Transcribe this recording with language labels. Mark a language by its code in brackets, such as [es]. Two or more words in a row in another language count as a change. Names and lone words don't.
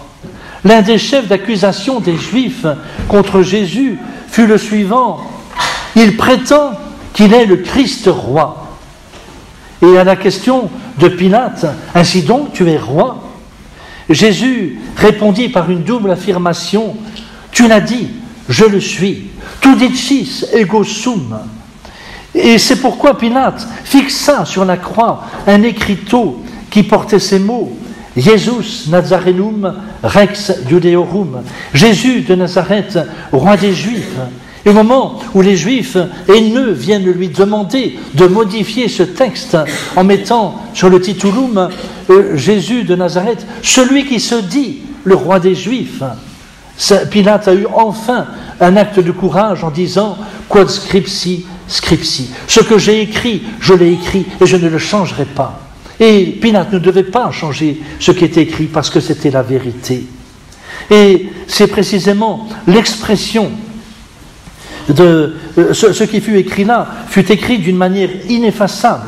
[fr] L'un des chefs d'accusation des Juifs contre Jésus fut le suivant: il prétend qu'il est le Christ roi. Et à la question de Pilate, ainsi donc tu es roi? Jésus répondit par une double affirmation: tu l'as dit, je le suis. [la] Tu dicis ego sum. [fr] Et c'est pourquoi Pilate fixa sur la croix un écriteau qui portait ces mots: [la] Jesus Nazarenum Rex Judeorum. [fr] Jésus de Nazareth, roi des Juifs. Et au moment où les Juifs haineux viennent lui demander de modifier ce texte en mettant sur le titulum Jésus de Nazareth, celui qui se dit le roi des Juifs, Pilate a eu enfin un acte de courage en disant [la] quod scripsi, scripsi. [fr] Ce que j'ai écrit, je l'ai écrit et je ne le changerai pas. Et Pilate ne devait pas changer ce qui était écrit parce que c'était la vérité. Et c'est précisément l'expression de ce qui fut écrit là, fut écrit d'une manière ineffaçable.